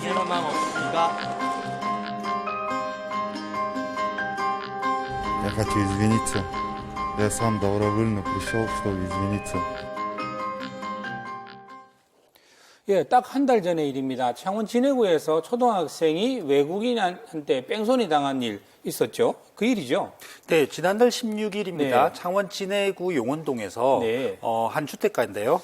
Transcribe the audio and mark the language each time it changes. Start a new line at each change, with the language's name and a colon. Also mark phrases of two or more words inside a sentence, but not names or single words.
Korean: 사망 없습니다.
Russian: Я хочу извиниться. Я сам добровольно пришел, чтобы извиниться.
Korean: 예, 딱 한 달 전의 일입니다. 창원 진해구에서 초등학생이 외국인한테 뺑소니 당한 일 있었죠? 그 일이죠? 네, 지난달 16일입니다. 네. 창원 진해구 용원동에서 네. 한 주택가인데요.